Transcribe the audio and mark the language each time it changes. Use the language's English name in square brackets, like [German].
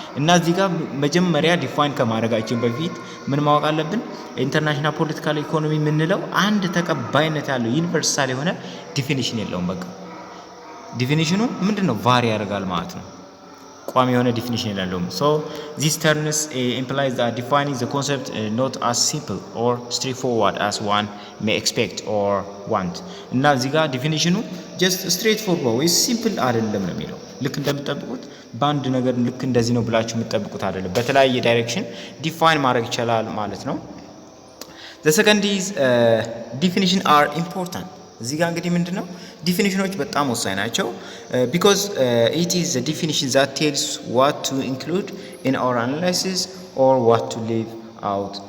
[Amharic] እና እዚህ ጋር መጀመሪያ ዲፋይን ከማድረጋችን በፊት ምን ማወቅ አለብን? ኢንተርናሽናል ፖለቲካል ኢኮኖሚ የምንለው አንድ ተቀባይነት ያለው ዩኒቨርሳል የሆነ ዲፊኒሽን የለውም። በቃ ዲፊኒሽኑ ምንድነው? ቫሪ ያደርጋል ማለት ነው። ቋሚ የሆነ ዲፊኒሽን የለውም። [English] so these terms implies that defining the concept not as simple or straightforward as one may expect or want. [Amharic] እና እዚህ ጋር ዲፊኒሽኑ [English] just straightforward [Amharic] ወይ ሲምፕል አይደለም ነው የሚለው። ልክ እንደምትጠብቁት በአንድ ነገር ልክ እንደዚህ ነው ብላችሁ የምትጠብቁት አይደለም። በተለያየ ዳይሬክሽን ዲፋይን ማድረግ ይችላል ማለት ነው። [English] the second is definition are important. [Amharic] እዚህ ጋር እንግዲህ ምንድነው ዲፊኒሽኖች በጣም ወሳኝ ናቸው። [English] because it is the definition that tells what to include in our analysis or what to leave out.